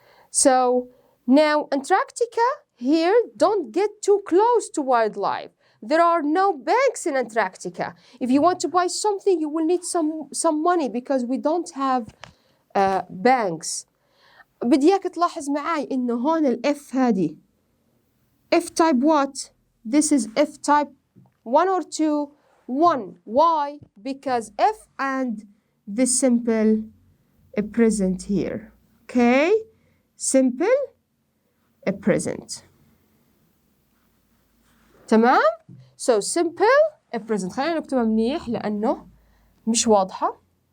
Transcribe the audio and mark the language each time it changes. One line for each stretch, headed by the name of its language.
English: So now Antarctica here, don't get too close to wildlife. There are no banks in Antarctica. If you want to buy something, you will need some money because we don't have banks.
Arabic: بدي إياك تلاحظ معي إنه هون ال F هذه
English: F type what? This is F type 1 or 2? 1. Why? Because F and the simple present here. Okay? Simple present. تمام؟ So simple present.
Arabic: خلينا نكتبها منيح لأنه مش واضحة.